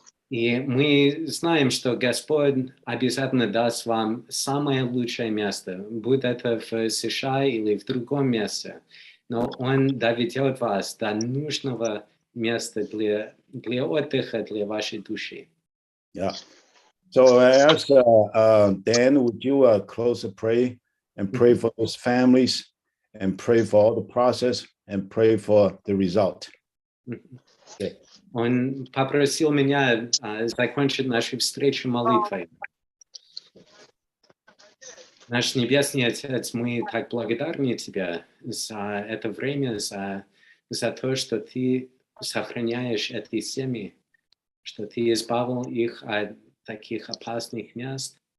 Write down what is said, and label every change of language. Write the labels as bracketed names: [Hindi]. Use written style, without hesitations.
[Russian] И мы знаем, что Господь обязательно даст вам самое лучшее место, будь это в США или в другом месте, но Он доведет вас до нужного места для отдыха, для вашей души. [English] Yeah. So I ask Dan, would you close the pray and pray for those families and pray for all the process and pray for the result? Okay. [Russian] Он попросил меня закончить нашу встречу молитвой. Наш Небесный Отец, мы так благодарны Тебе за это время, за то, что Ты сохраняешь эти семьи, что Ты избавил их от таких опасных мест.